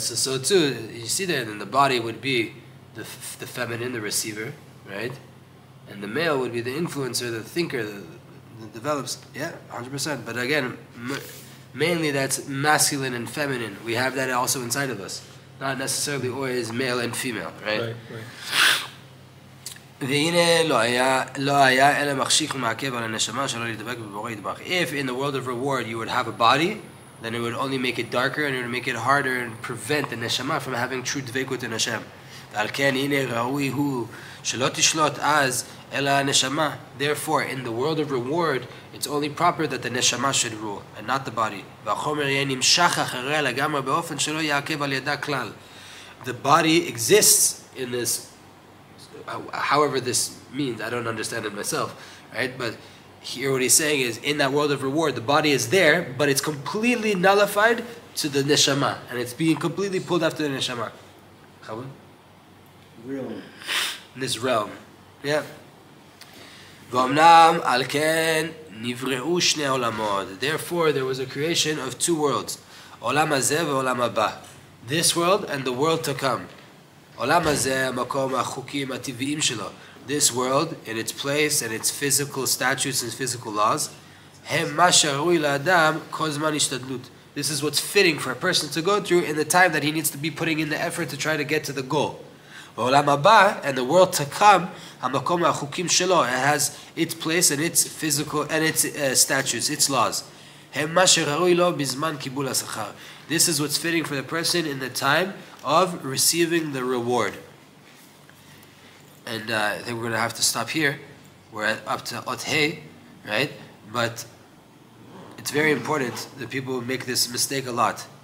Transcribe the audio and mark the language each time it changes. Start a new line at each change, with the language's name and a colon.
English: So too, you see there, then the body would be the feminine, the receiver, right? And the male would be the influencer, the thinker, that develops. Yeah, 100%. But again, mainly that's masculine and feminine. We have that also inside of us. Not necessarily always male and female, right? Right.
Hebrew: והנה לא היה אלא מחשיך ומעכב על הנשמה שלא להידבק בבורא יתברך.
English: If in the world of reward you would have a body, then it would only make it darker and it would make it harder and prevent the neshama from having true dveikut in Hashem.
Hebrew: ועל כן הנה ראוי הוא שלא תשלוט אז אלא הנשמה.
English: Therefore, in the world of reward, it's only proper that the neshama should rule and not the body.
Hebrew: והחומר יהיה נמשך אחריה לגמרי באופן שלא יעכב על ידה כלל.
English: The body exists in this, however this means, I don't understand it myself, right? But here what he's saying is, in that world of reward, the body is there, but it's completely nullified to the neshama, and it's being completely pulled after the neshama. Realm. In this realm, yeah.
Hebrew: ואומנם על כן נבראו שני עולמות.
English: Therefore, there was a creation of two worlds,
Hebrew: עולם הזה ועולם הבא.
English: This world and the world to come.
Hebrew: עולם הזה, המקום החוקים הטבעיים שלו.
English: This world, in its place and its physical statutes and physical laws,
Hebrew: הם מה שראוי לאדם כל זמן השתדלות.
English: This is what's fitting for a person to go through in the time that he needs to be putting in the effort to try to get to the goal.
Hebrew: בעולם הבא,
English: and the world to come,
Hebrew: המקום החוקים שלו,
English: it has its place and its physical and its statutes, its laws.
Hebrew: הם מה שראוי לו בזמן קיבול השכר.
English: This is what's fitting for the person in the time of receiving the reward. And I think we're going to have to stop here. We're up to Ot Hey, right? But it's very important that people make this mistake a lot.